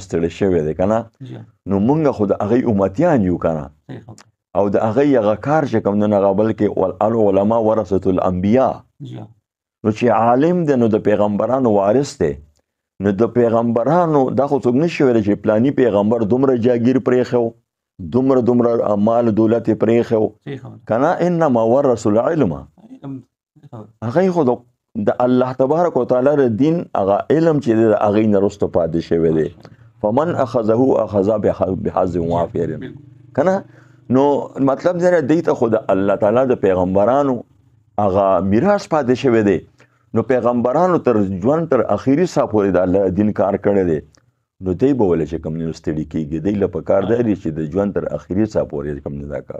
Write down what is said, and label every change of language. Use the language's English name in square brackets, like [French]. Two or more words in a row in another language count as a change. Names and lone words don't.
[Pashto] ستړی شوی دی که نه نو مونږ خو د هغې امتیان یو که نه او د هغې هغه کار چې کوم دی هغه بلکې [Arabic] العلماء ورثة الانبیاء [Pashto] نو چې عالم دی نو د پیغمبرانو وارث دی نو د پیغمبرانو دا خو څوک نشي ویلی چې پلاني پیغمبر دومره جاګیر پرېښی دومره مال دولت یې پرېښی که نه [Arabic] انما ورثوا العلم [Pashto] هغې خو د الله [Arabic] تبارک وتعالی [Pashto] د دین هغه علم چې د هغې نه وروسته پاتې شوی دی [Arabic] فمن اخذه اخذ بحظ وافر [Pashto] که نه نو مطلب دی دوی ته خو د الله تعالی د پیغمبرانو هغه میراث پاتې شوی دی نو پیغمبرانو تر ژوند تر اخیري ساه پورې د الله دین کار کړی دی نو دی به ولې چې کوم نه ستړي کېږي دی له پکار دی چې د ژوند تر اخیري ساه پورې کوم نه دا کار